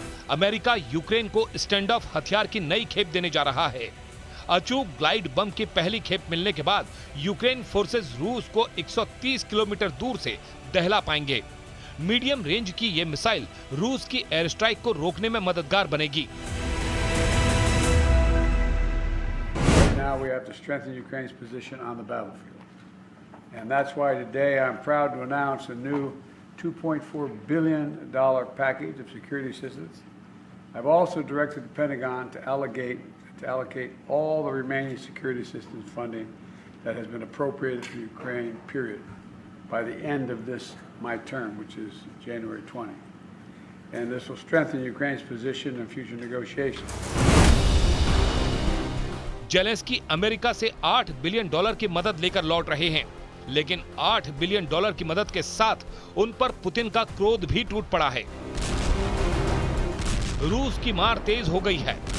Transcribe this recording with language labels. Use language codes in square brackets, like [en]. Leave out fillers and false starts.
[hi] America Ukraine को stand of हथियार की नई खेप देने जा रहा है। अचूक ग्लाइड बम की पहली खेप मिलने के बाद यूक्रेन फोर्सेस रूस को 130 किलोमीटर दूर से दहला पाएंगे। मीडियम रेंज की यह मिसाइल रूस की एयर स्ट्राइक को रोकने में मददगार बनेगी। [en] Now we have to strengthen Ukraine's position on the battlefield. And that's why today I'm proud to announce a new $2.4 billion package of security assistance. I've also directed the Pentagon to allocate all the remaining security assistance funding that has been appropriated for Ukraine, period, by the end of my term, which is January 20. And this will strengthen Ukraine's position in future negotiations. [hi] Zelensky America से $8 billion की मदद लेकर लौट रहे हैं, लेकिन $8 billion की मदद के साथ उन पर पुतिन का क्रोध भी टूट पड़ा है। रूस की मार तेज हो गई है।